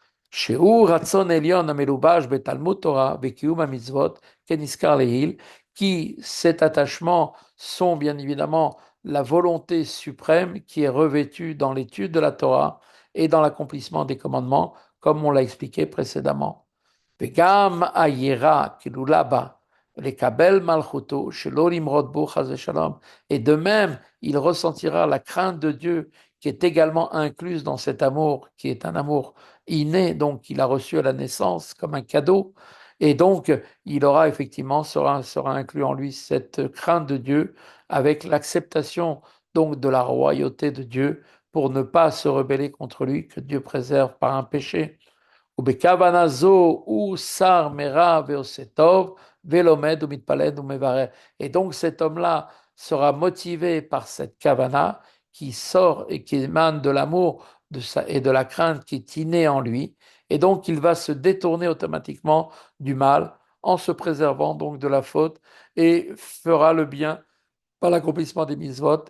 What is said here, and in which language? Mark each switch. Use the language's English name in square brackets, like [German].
[Hebrew] שהוא רצון עליון המלובש בתלמוד תורה, בקיום המצוות, כנזכר לעיל, [French] qui, cet attachement, sont bien évidemment la volonté suprême qui est revêtue dans l'étude de la Torah et dans l'accomplissement des commandements, comme on l'a expliqué précédemment. [Hebrew] וגם היראה, כאילו [French] là-bas, [Hebrew] לקבל מלכותו, שלא למרוד בו חס ושלום. [French] Et de même, il ressentira la crainte de Dieu qui est également incluse dans cet amour, qui est un amour inné, donc qu'il a reçu à la naissance comme un cadeau. Et donc, il aura effectivement, sera inclus en lui cette crainte de Dieu avec l'acceptation donc de la royauté de Dieu pour ne pas se rebeller contre lui, que Dieu préserve par un péché. [Hebrew] ובכוונה זו הוא שר מרע ועושה טוב, ולומד ומתפלל ומברך. [French] Et donc cet homme-là sera motivé par cette kavana qui sort et qui émane de l'amour et de la crainte qui est innée en lui. Et donc il va se détourner automatiquement du mal en se préservant donc de la faute et fera le bien par l'accomplissement des mitzvot.